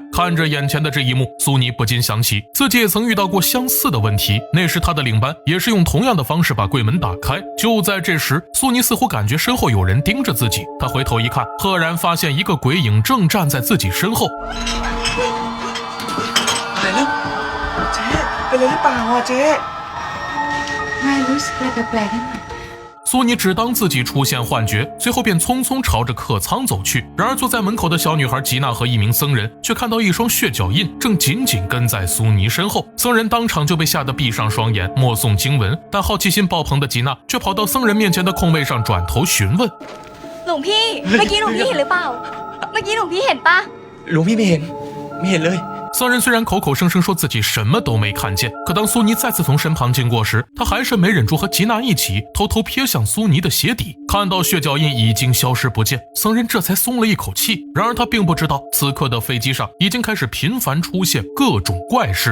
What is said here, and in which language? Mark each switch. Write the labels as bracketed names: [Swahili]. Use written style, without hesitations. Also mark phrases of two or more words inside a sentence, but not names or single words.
[Chinese] 看着眼前的这一幕，苏尼不禁想起自己也曾遇到过相似的问题，那时他的领班也是用同样的方式把柜门打开。就在这时，苏尼似乎感觉身后有人盯着自己，他回头一看，赫然发现一个鬼影正站在自己身后。来了， [Thai] เจ๊เป็นอะไรหรือเปล่าอ่ะเจ๊ ไม่รู้สึกอะไรแปลกๆนิดหน่อย [Chinese] 苏尼只当自己出现幻觉，随后便匆匆朝着客舱走去。然而坐在门口的小女孩吉娜和一名僧人却看到一双血脚印正紧紧跟在苏尼身后，僧人当场就被吓得闭上双眼默诵经文，但好奇心爆棚的吉娜却跑到僧人面前的空位上转头询问： [Thai] หลวงพี่เมื่อกี้หลวงพี่เห็นหรือเปล่าเมื่อกี้หลวงพี่เห็นปะ หลวงพี่ไม่เห็นเลย。 [Chinese] 僧人虽然口口声声说自己什么都没看见，可当苏尼再次从身旁经过时，他还是没忍住和吉娜一起偷偷瞥向苏尼的鞋底。看到血脚印已经消失不见，僧人这才松了一口气。然而他并不知道，此刻的飞机上已经开始频繁出现各种怪事。